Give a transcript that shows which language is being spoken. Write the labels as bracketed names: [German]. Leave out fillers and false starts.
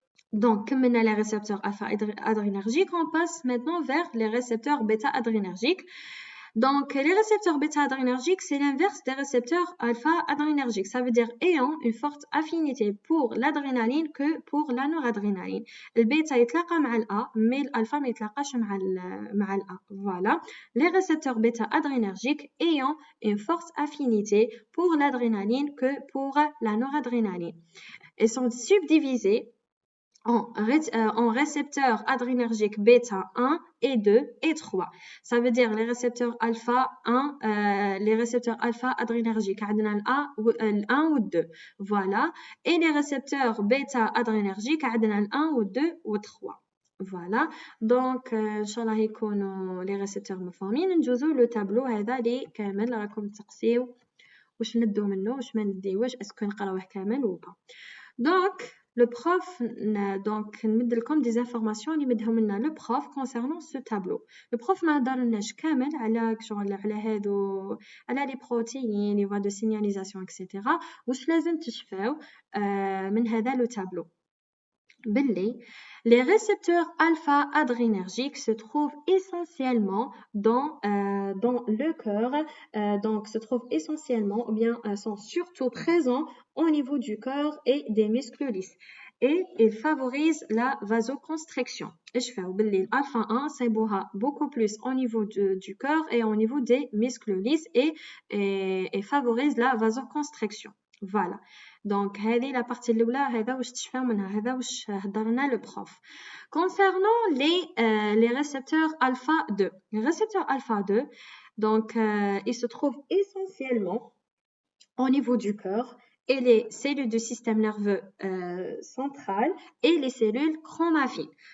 [French] Donc, comme on a les récepteurs alpha-adrénergiques, on passe maintenant vers les récepteurs bêta-adrénergiques. Donc, les récepteurs bêta-adrénergiques, c'est l'inverse des récepteurs alpha-adrénergiques. Ça veut dire ayant une forte affinité pour l'adrénaline que pour la noradrénaline. Le bêta [Arabic] يتلاقى مع الA, [French] mais l'alpha [Arabic] ما يتلاقاش مع الA. [French] Voilà. Les récepteurs bêta-adrénergiques ayant une forte affinité pour l'adrénaline que pour la noradrénaline. Ils sont subdivisés en récepteurs adrénergiques bêta 1 et 2 et 3. Ça veut dire les récepteurs alpha 1, les récepteurs alpha adrénergiques, [Arabic] عندنا ال1 [French] ou 2. Voilà. Et les récepteurs bêta adrénergiques, [Arabic] عندنا ال1 [French] ou 2 ou 3. Voilà. Donc, Inch'Allah [Arabic] يكونوا [French] les récepteurs [Arabic] مفهومين. نجوزو لو تابلو هذا اللي كامل راكم تقسيو واش ندو منه واش ما نديوش اسكو نقراوه كامل ولا با. دونك le prof donc نمد لكم [French] des informations [Arabic] اللي مدهم لنا le prof [French] concernant ce tableau. [Arabic] le prof ما هضرلناش كامل على شغل على هادو على لي بروتيين لي [French] voies de signalisation etc. [Arabic] واش لازم تشفاو من هذا le tableau. [French] باللي les récepteurs alpha-adrénergiques se trouvent essentiellement dans le cœur, donc se trouvent essentiellement ou bien sont surtout présents au niveau du cœur et des muscles lisses. Et ils favorisent la vasoconstriction. Et je fais باللي alpha 1 [Arabic] صيبوها [French] beaucoup plus au niveau du cœur et au niveau des muscles lisses et favorise la vasoconstriction. Voilà. [Arabic] Donc هذه [French] la partie [Arabic] الاولى هذا واش تشفاو منها هذا واش هضرنا le prof. [French] Concernant les récepteurs alpha 2. Les récepteurs alpha 2 donc ils se trouvent essentiellement au niveau du cœur et les cellules du système nerveux central et les cellules chromophiles.